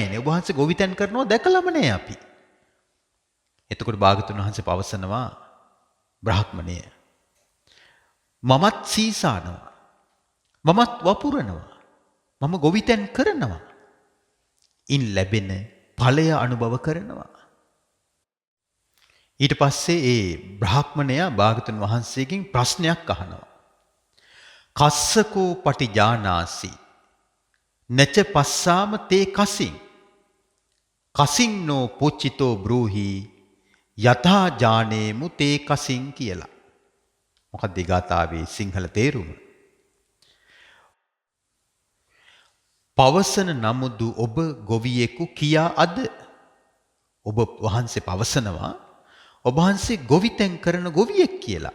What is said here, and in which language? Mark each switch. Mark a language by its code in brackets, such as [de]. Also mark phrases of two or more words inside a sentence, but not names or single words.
[si] ඔබ වහන්සේ ගොවිතැන් කරනවා දැකලම නෑ අපි. එතකොට භාගතුන් වහන්සේ පවසනවා බ්‍රාහ්මණය මමත් සීසානවා, මමත් වපුරනවා, මම ගොවිතැන් කරනවා. ඉන් ලැබෙන ඵලය අනුභව කරනවා. ඊට පස්සේ ඒ බ්‍රාහ්මණයා භාගතුන් වහන්සේගෙන් ප්‍රශ්නයක් අහනවා. [pi] කස්සකෝ පටිජානාසි නච පස්සාම තේ කසින් කසින්නෝ පුච්චිතෝ බ්‍රූහි යථා ජානේමු තේ කසින් කියලා. [si] මොකක්ද ඒ ගාථාවේ සිංහල තේරුම? පවසන නමුදු ඔබ ගොවියෙකු කියා අද. ඔබ වහන්සේ පවසනවා ඔබ වහන්සේ ගොවිතැන් කරන ගොවියෙක් කියලා.